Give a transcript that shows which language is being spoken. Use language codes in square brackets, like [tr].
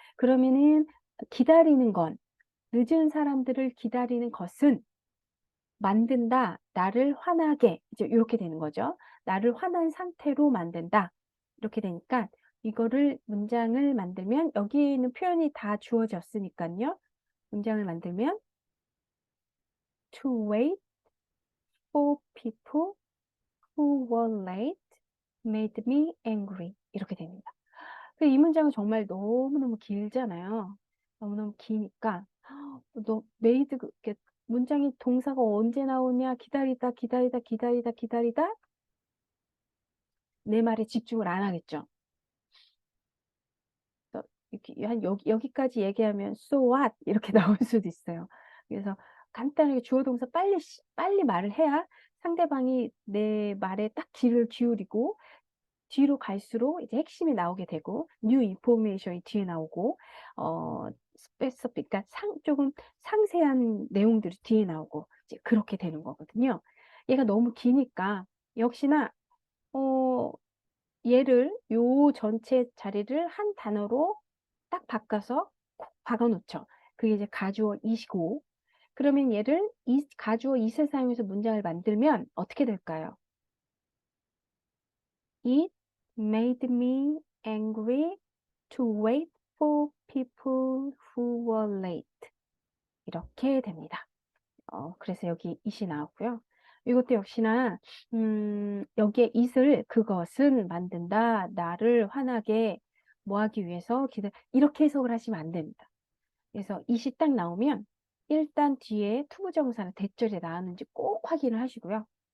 [ko] 그러면은 기다리는 건, 늦은 사람들을 기다리는 것은 만든다, 나를 화나게, 이제 이렇게 되는 거죠. 나를 화난 상태로 만든다. 이렇게 되니까 이거를 문장을 만들면 여기 있는 표현이 다 주어졌으니까요. 문장을 만들면 [en] to wait for people who were late made me angry. [ko] 이렇게 됩니다. 이 문장은 정말 너무너무 길잖아요. 너무너무 기니까 made 문장이 동사가 언제 나오냐, 기다리다 기다리다 기다리다 기다리다 내 말에 집중을 안 하겠죠. 이렇게 여기까지 얘기하면 [en] so what [ko] 이렇게 나올 수도 있어요. 그래서 간단하게 주어 동사 빨리 말을 해야 상대방이 내 말에 딱 귀를 기울이고 뒤로 갈수록 이제 핵심이 나오게 되고 new information이 뒤에 나오고 specific, 그러니까 조금 상세한 내용들이 뒤에 나오고 이제 그렇게 되는 거거든요. 얘가 너무 기니까 역시나 얘를 요 전체 자리를 한 단어로 딱 바꿔서 콕 박아 놓죠. 그게 이제 가주어 이시고, 그러면 얘를 가주어 이세 사용해서 문장을 만들면 어떻게 될까요? [en] It made me angry to wait for people who were late. [ko] 이렇게 됩니다. 그래서 여기 it이 나왔고요. 이것도 역시나 여기에 it을 그것은 만든다, 나를 화나게 뭐 하기 위해서 이렇게 해석을 하시면 안 됩니다. 그래서 it이 딱 나오면 일단 뒤에 투부정사나 대절이 나왔는지 꼭 확인을 하시고요.